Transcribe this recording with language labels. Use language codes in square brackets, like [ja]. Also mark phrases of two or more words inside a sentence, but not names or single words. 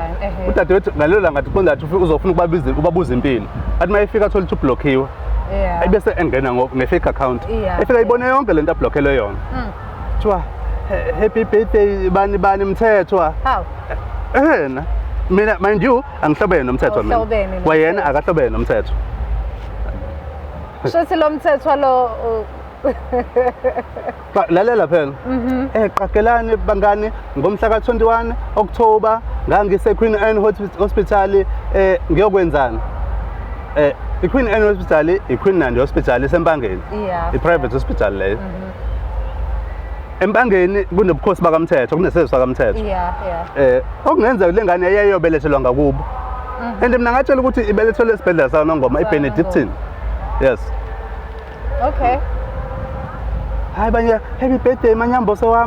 [zu] Udadewethu ngalelo langa ngathi qonda ukuthi uzofuna ubabuza impilo. Athi mayifika athola ukuthi ublockiwe. Ayibese engena nge- [en] fake account. [zu] Efika ibone yonke lento ablockele yona. Kuthiwa [en] happy birthday [zu] bani Mthethwa. Haw. Mina [en] mind you [zu] angihlobene noMthethwa mina. Wayena akahlobene noMthethwa. Shothi lo Mthethwa lo lalela phela. Qaqelani bangani ngomhla ka-21 October ngangise Queen Anne Hospital ngiyokwenzana. I-Queen Anne Hospital i-Queen Nandi Hospital eSempangeni. I-private hospital leyo. Empangeni kunobukhosi bakaMthethwa kunesizwe sakaMthethwa. Okungenza le ngane eyayobelethelwa ngakubo. And mina ngatshela ukuthi ibelethelwe esibhedlela saNongoma iBenedictine. Yes. Okay. Hayi banye [en] happy birthday [zu] manyamboso wami.